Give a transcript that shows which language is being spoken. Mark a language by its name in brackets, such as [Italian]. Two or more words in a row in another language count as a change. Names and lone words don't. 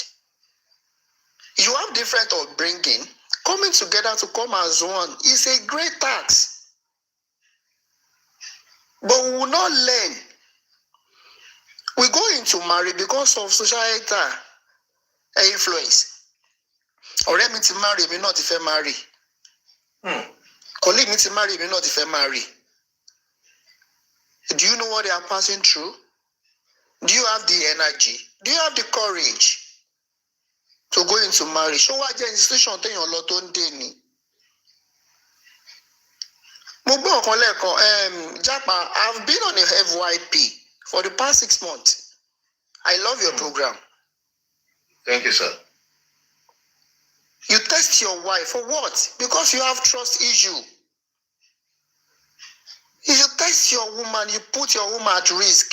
[English] You have different upbringing. Coming together to come as one is a great task. But we will not learn. We go into marriage because of societal influence. [Yoruba] Ọ̀rẹ́ mi ti marry, mi náà ti fẹ́ marry. Colleague mi ti marry, mi náà ti fẹ́ marry. [English] Do you know what they are passing through? Do you have the energy? Do you have the courage to go into marriage? Show what institution [Yoruba] téèyàn lọ tó ń dé ni. Mo gbọ́ ọ̀kan lẹ́ẹ̀kan, [English] Japa, I've been on a FYP for the past 6 months. I love your program. Thank you, sir. You test your wife for what? Because you have trust issue. If you test your woman, you put your woman at risk.